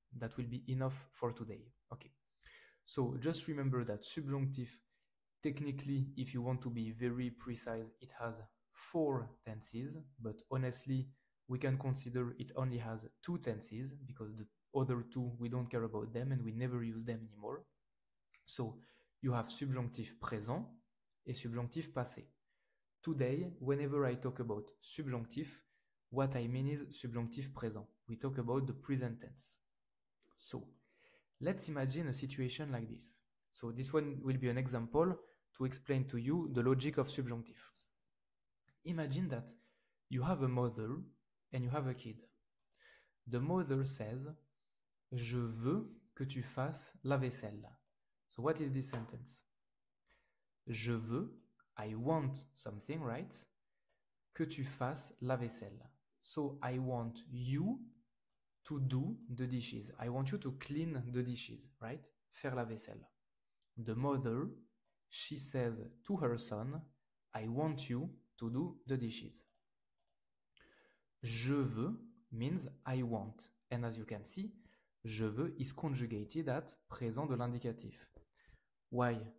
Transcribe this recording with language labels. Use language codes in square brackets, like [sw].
[en] That will be enough for today. Okay. So just remember that subjunctif, technically, if you want to be very precise, it has 4 tenses, but honestly, we can consider it only has 2 tenses because the other 2, we don't care about them and we never use them anymore. So you have subjonctif présent et subjonctif passé. Today, whenever I talk about subjonctif, what I mean is subjonctif présent. We talk about the present tense. So let's imagine a situation like this. So this one will be an example to explain to you the logic of subjunctif. Imagine that you have a mother and you have a kid. The mother says, [fr] je veux que tu fasses la vaisselle. [en] So what is this sentence? Je veux, I want something, right? [fr] Que tu fasses la vaisselle. [en] So I want you to do the dishes. I want you to clean the dishes, right? [fr] Faire la vaisselle. [en] The mother, she says to her son, I want you to do the dishes. Je veux means I want. And as you can see, je veux is conjugated at présent de l'indicatif. Why?